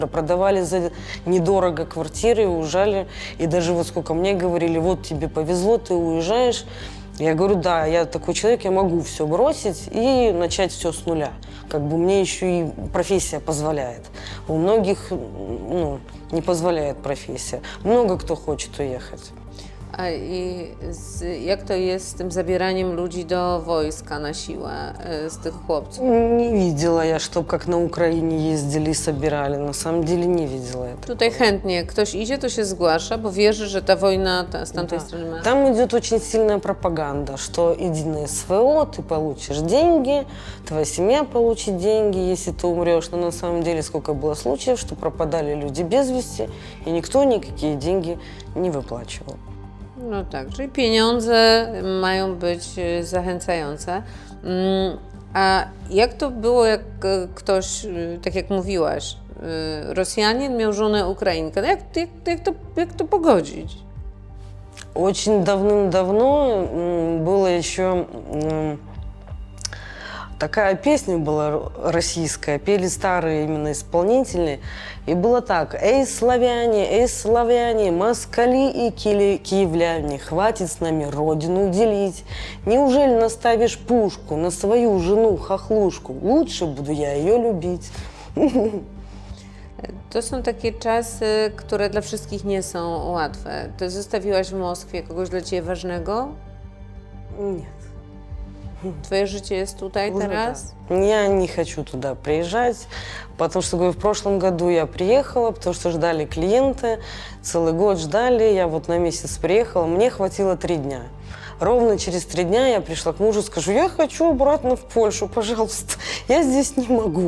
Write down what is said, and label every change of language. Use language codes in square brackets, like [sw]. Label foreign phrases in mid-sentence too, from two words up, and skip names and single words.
[ru] Продавали за недорого квартиры, уезжали, и даже вот сколько мне говорили, вот тебе повезло, ты уезжаешь. Я говорю, да, я такой человек, я могу все бросить и начать все с нуля. Как бы мне еще и профессия позволяет. У многих, ну, не позволяет профессия. Много кто хочет уехать. [pl] Jak to jest z tym zabieraniem ludzi do wojska na siłę, z tych chłopców? [ru] Не видела я, чтобы как на Украине ездили и собирали. На самом деле не видела это. [pl] Tutaj chętnie ktoś idzie, to się zgłasza, bo wierzy, że ta wojna z tamtej strony ma... [ru] Там идет очень сильная пропаганда, что иди на СВО, ты получишь деньги, твоя семья получит деньги, если ты умрешь. Но на самом деле сколько было случаев, что пропадали люди без вести, и никто никакие деньги не выплачивал. [pl] No tak, czyli pieniądze mają być zachęcające. A jak to było, jak ktoś, tak jak mówiłaś, Rosjanin miał żonę Ukrainkę? No jak to pogodzić? [ru] Очень давным-давно было еще такая песня была российская, пели старые именно исполнители. И было так: эй, славяне, москали и киевляне, хватит с нами родину делить. Неужели наставишь пушку на свою жену-хохлушку? Лучше буду я ее любить. [pl] To są takie czasy, które dla wszystkich nie są łatwe. Ty zostawiłaś w Moskwie kogoś dla Ciebie ważnego? [ru] Нет. [pl] Twoje życie jest tutaj [ru] Уже [pl] teraz? [ru] да. Я не хочу туда приезжать, потому что, говорю, в прошлом году я приехала, потому что ждали клиенты, целый год ждали, я вот на месяц приехала, мне хватило 3 дня. Ровно через 3 дня я пришла к мужу, скажу: я хочу обратно в Польшу, пожалуйста, я здесь не могу.